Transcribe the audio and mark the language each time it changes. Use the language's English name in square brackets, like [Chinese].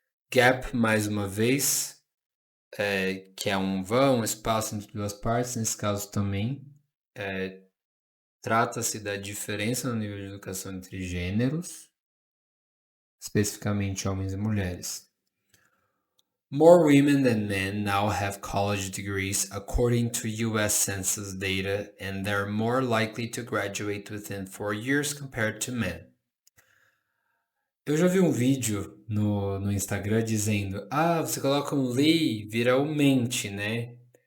[Portuguese] Gap, mais uma vez, que é um vão, espaço entre duas partes, nesse caso também. Trata-se da diferença no nível de educação entre gêneros, especificamente homens e mulheres. [English] More women than men now have college degrees according to US Census data, and they're more likely to graduate within 4 years compared to men. [Portuguese] Eu já vi um vídeo no Instagram dizendo: você coloca um Lee, vira o mente, né?